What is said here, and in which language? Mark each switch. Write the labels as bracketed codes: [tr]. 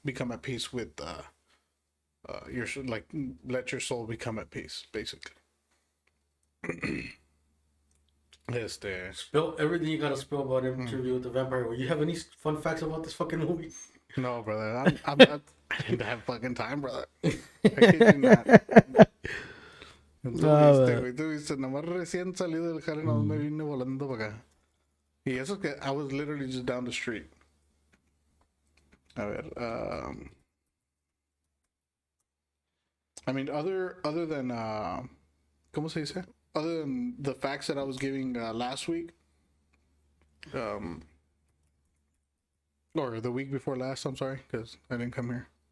[en] Become at peace with your like let your soul become at peace, basically. Spill everything you gotta spill about Interview with the Vampire. You have any fun facts about this fucking movie? No, brother, I didn't have fucking time, brother. I kid you not. [es] Tú viste, nomás recién salido del jale, nomás me vine volando para acá. Y eso es que [en] I was literally just down the street. [es] A ver, [en] I mean, other than [es] ¿cómo se dice? [en] Other than the facts that I was giving last week, or the week before last, I'm sorry, because I didn't come here.